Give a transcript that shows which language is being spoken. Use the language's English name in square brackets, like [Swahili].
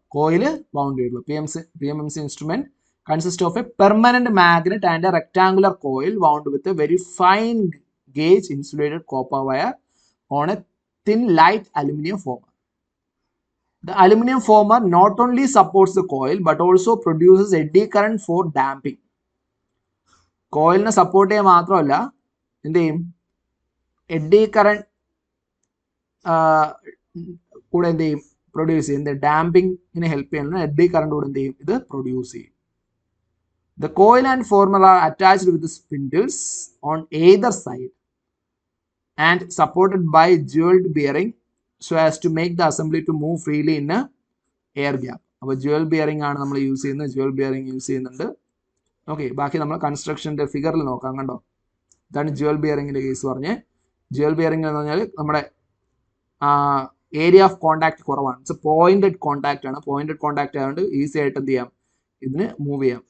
[Malayalam] Coil wound ചെയ്തിട്ടുള്ളത്. [English] PMMC instrument consist of a permanent magnet and a rectangular coil wound with a very fine gauge insulated copper wire on a thin light aluminium former. The aluminum former not only supports the coil but also produces eddy current for damping. [Malayalam] കോയിലിനെ support ചെയ്യാൻ മാത്രമല്ല എന്ത് ചെയ്യും, eddy current കൂടെ എന്ത് ചെയ്യും, produce ചെയ്യും. ഡാമ്പിങ്ങിനെ help ചെയ്യുന്ന eddy current കൂടെ എന്ത് ചെയ്യും, ഇത് പ്രൊഡ്യൂസ് ചെയ്യും. [English] The coil and former are attached with the spindles on either side and supported by jeweled bearing so as to make the assembly to move freely in a air gap. [Malayalam] അപ്പോൾ Jual bearing ആണ് നമ്മൾ use ചെയ്യുന്നത്. Jual bearing use ചെയ്യുന്നുണ്ട്. Okay, ബാക്കി നമ്മൾ കൺസ്ട്രക്ഷൻ്റെ ഫിഗറിൽ നോക്കാം. കണ്ടോ, ഇതാണ് ജുവൽ ബിയറിംഗിൻ്റെ കേസ് പറഞ്ഞ്. ജുവൽ ബിയറിംഗ് എന്ന് പറഞ്ഞാൽ നമ്മുടെ ഏരിയ ഓഫ് കോൺടാക്ട് കുറവാണ്. ഇറ്റ്സ് പോയിന്റഡ് കോൺടാക്ട് ആണ്. പോയിന്റഡ് കോൺടാക്ട് ആയതുകൊണ്ട് ഈസി ആയിട്ട് എന്ത് ചെയ്യാം, ഇതിന് മൂവ് ചെയ്യാം.